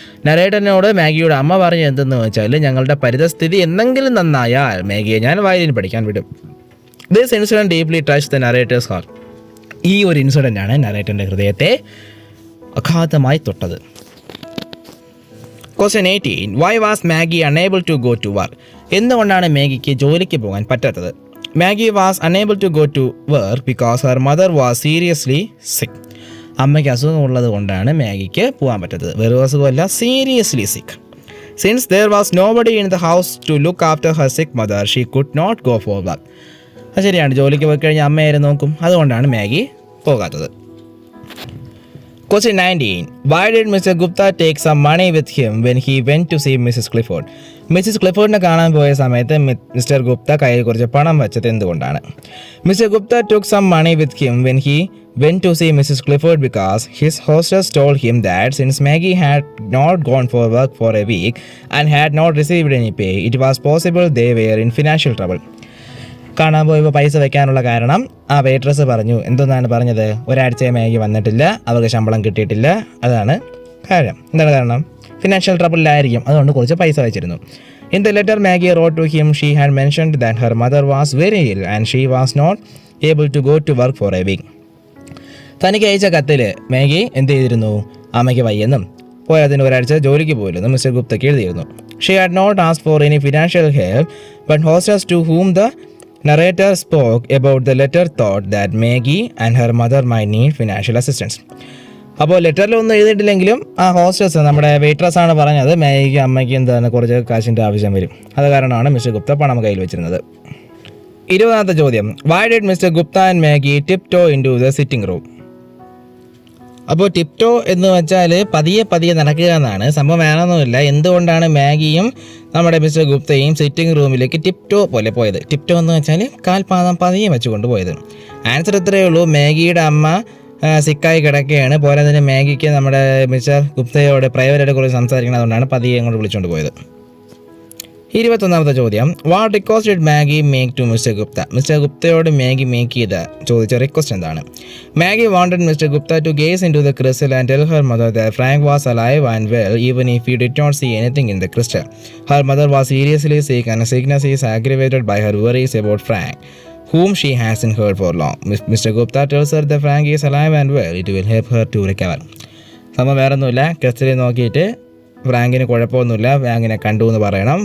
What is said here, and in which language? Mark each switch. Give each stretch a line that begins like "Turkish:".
Malayalam: നറേറ്ററിനോട് മാഗിയുടെ അമ്മ പറഞ്ഞ് എന്തെന്ന് വെച്ചാൽ, ഞങ്ങളുടെ പരിതസ്ഥിതി എന്തെങ്കിലും നന്നായാൽ മാഗിയെ ഞാൻ വയലിൻ പഠിക്കാൻ വിടും.
English: This incident deeply touch the narrator's heart.
Malayalam: ഈ ഒരു ഇൻസിഡൻ്റാണ് നറേറ്ററിൻ്റെ ഹൃദയത്തെ അഗാധമായി തൊട്ടത്.
English: Question 18. Why was Maggie unable to go to work?
Malayalam: എന്തുകൊണ്ടാണ് മാഗിക്ക് ജോലിക്ക് പോകാൻ പറ്റാത്തത്?
English: Maggie was unable to go to work because her mother was seriously sick.
Malayalam: അമ്മയ്ക്ക് അസുഖമുള്ളത് കൊണ്ടാണ് മാഗിക്ക് പോകാൻ പറ്റാത്തത്. വെറും അസുഖമല്ല, സീരിയസ്ലി സിക്ക്.
English: Since there was nobody in the house to look after her sick mother, she could not go for work.
Malayalam: അത് ശരിയാണ്, ജോലിക്ക് പോയി കഴിഞ്ഞാൽ അമ്മയാരും നോക്കും. അതുകൊണ്ടാണ് മാഗി പോകാത്തത്.
English: Question 19. Why did Mr. Gupta take some money with him when he went to see Mrs. Clifford?
Malayalam: Mrs ക്ലിഫോർഡിനെ കാണാൻ പോയ സമയത്ത് മിസ്റ്റർ ഗുപ്ത കയ്യിൽ കുറച്ച് പണം വെച്ചത് എന്തുകൊണ്ടാണ്?
English: Mister Gupta took some money with him when he went to see Mrs. Clifford because his hostess told him that since Maggie had not gone for work for a week and had not received any pay, it was possible they were in financial trouble.
Malayalam: കാണാൻ പോയപ്പോൾ പൈസ വെക്കാനുള്ള കാരണം ആ waitress പറഞ്ഞു. എന്തെന്നാണ് പറഞ്ഞത്? ഒരാഴ്ചയെ Maggi വന്നിട്ടില്ല, അവർക്ക് ശമ്പളം കിട്ടിയിട്ടില്ല. അതാണ് കാര്യം. എന്താണ് കാരണം? ഫിനാൻഷ്യൽ ട്രബിളിലായിരിക്കും, അതുകൊണ്ട് കുറച്ച് പൈസ വെച്ചിരുന്നു.
English: In the letter Maggie wrote to him she had mentioned that her mother was very ill and she was not able to go to work for a week.
Malayalam: തനിക്ക് അയച്ച കത്തിൽ മാഗി എന്ത് ചെയ്തിരുന്നു? അമ്മയ്ക്ക് വയ്യെന്നും പോയതിന് ഒരാഴ്ച ജോലിക്ക് പോയില്ലെന്നും മിസ്റ്റർ ഗുപ്തയ്ക്ക് എഴുതിയിരുന്നു.
English: She had not ask for any financial help but hostess to whom the narrator spoke about the letter thought that Maggie and her mother might need financial assistance.
Malayalam: അപ്പോൾ ലെറ്ററിലൊന്നും എഴുതിയിട്ടില്ലെങ്കിലും ആ ഹോസ്റ്റസ്, നമ്മുടെ വെയിട്രസ് ആണ് പറഞ്ഞത് മാഗിക്ക് അമ്മയ്ക്ക് എന്താണ് കുറച്ച് കാശിൻ്റെ ആവശ്യം വരും. അത് കാരണമാണ് മിസ്റ്റർ ഗുപ്ത പണം കയ്യിൽ വെച്ചിരുന്നത്. 20ാമത്തെ ചോദ്യം.
English: Why did Mr. Gupta and Maggie tiptoe into the sitting room?
Malayalam: അപ്പോൾ ടിപ്റ്റോ എന്ന് വെച്ചാൽ പതിയെ പതിയെ നടക്കുക എന്നാണ്. സംഭവം വേണമെന്നില്ല. എന്തുകൊണ്ടാണ് മാഗിയും നമ്മുടെ മിസ്റ്റർ ഗുപ്തയും സിറ്റിംഗ് റൂമിലേക്ക് ടിപ്റ്റോ പോലെ പോയത്? ടിപ്റ്റോ എന്ന് വെച്ചാൽ കാൽപാദം പതിയെ വെച്ചുകൊണ്ട് പോയത്. ആൻസർ ഇത്രയേ ഉള്ളൂ. മാഗിയുടെ അമ്മ സിക്കായി കിടക്കുകയാണ്. പോരാതിന് മാഗിക്ക് നമ്മുടെ മിസ്റ്റർ ഗുപ്തയോട് പ്രൈവറ്റായിട്ട് കുറച്ച് സംസാരിക്കണം, അതുകൊണ്ടാണ് പതിയെ അങ്ങോട്ട് വിളിച്ചുകൊണ്ട് പോയത്. 21ാമത്തെ ചോദ്യം.
English: What request did Maggie make to mister Gupta?
Malayalam: Mister ഗുപ്തയോട് Maggi make ചെയ്ത ചോദിച്ച റിക്വസ്റ്റ് എന്താണ്?
English: Maggie wanted mister Gupta to gaze in to the crystal and tell her mother that Frank was alive and well even if he did not see anything in the crystal. Her mother was seriously sick and sickness is aggravated by her worries about Frank, whom she hasn't heard for long. Mr. Gupta tells her that Frank is alive and well. It will help her to recover.
Malayalam: സംഭവം വേറൊന്നുമില്ല. ക്രിസ്റ്റലിൽ നോക്കിയിട്ട് ഫ്രാങ്കിന് കുഴപ്പമൊന്നുമില്ല, ഫ്രാങ്കിനെ കണ്ടു എന്ന് പറയണം.